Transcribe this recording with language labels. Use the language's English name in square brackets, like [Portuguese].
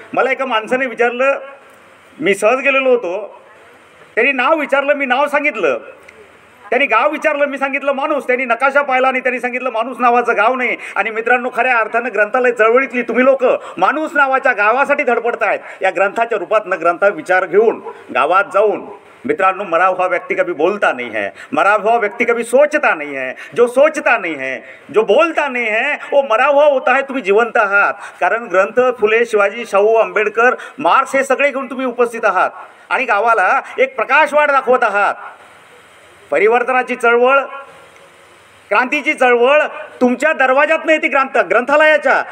[Marathi] मला एका माणसाने विचारलं, मी सहज गेलेलो होतो, त्यांनी नाव विचारलं, मी नाव सांगितलं, त्यांनी गाव विचारलं, मी सांगितलं माणूस, त्यांनी नकाशा पाहिला आणि त्यांनी सांगितलं माणूस नावाचं गाव नाही. आणि मित्रांनो, खऱ्या अर्थानं ग्रंथालय चळवळीतली तुम्ही लोक माणूस नावाच्या गावासाठी धडपडतायत. या ग्रंथाच्या रूपात ग्रंथा विचार घेऊन गावात जाऊन, मित्रांनो, [Hindi] मरा हुआ व्यक्ति कभी बोलता नहीं है, मरा हुआ व्यक्ति कभी सोचता नहीं है, जो सोचता नहीं है, जो बोलता नहीं है, वो मरा हुआ होता है. [Marathi] तुम्ही जिवंत आहात, कारण ग्रंथ, फुले, शिवाजी, शाहू, आंबेडकर, मार्क्स हे सगळे घेऊन तुम्ही उपस्थित आहात आणि गावाला एक प्रकाशवाट दाखवत आहात. परिवर्तनाची चळवळ, क्रांतीची चळवळ तुमच्या दरवाजात नाही ती ग्रंथालयाच्या.